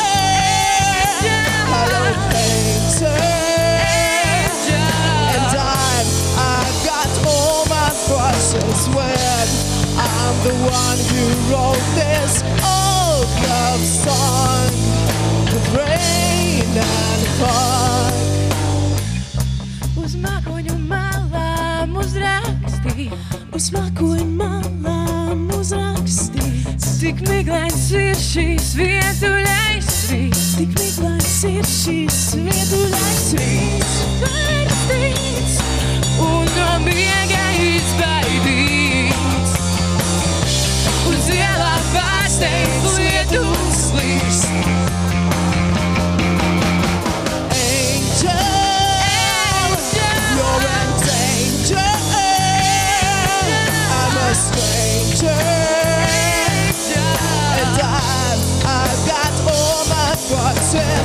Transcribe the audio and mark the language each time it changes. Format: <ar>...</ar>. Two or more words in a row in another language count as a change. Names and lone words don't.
<en>Hello, painter. And I've got all my brushes wet. I'm the one who wrote this old love song with rain and fun.</en> <lv>Uz mākoņu malām uzrakstīt, uz mākoņu malām uzrakstīt. Tik miglains ir šīs vietuļais rīts, tik miglains ir šīs vietuļais rīts. Pārstīts un no miega izbaidīts, uz ielām pārsteidz lietus līst.</lv> <en>Angel, you're in danger. I'm a stranger. And I've got all my brushes.</en>